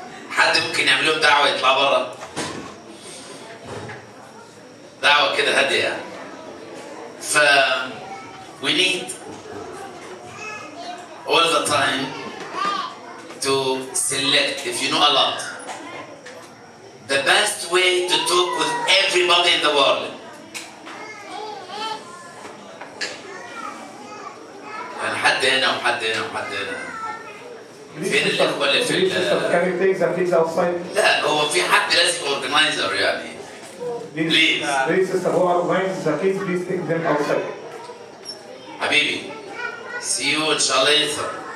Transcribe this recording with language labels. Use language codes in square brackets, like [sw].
[ar] حد ممكن يعمل لهم دعوة يطلع برا؟ دعوة كده هادية. [en] We need all the time to select, if you know a lot, the best way to talk with everybody in the world. [ar] يعني حد هنا وحد هنا وحد هنا. فين الإخوة اللي في [en] Can you take the please outside? [ar] لا هو في حد لازم organizer يعني. [en] Please. Please, sister, who are organizing the kids, please take them outside. [ar] حبيبي. [en] See you إن شاء الله later.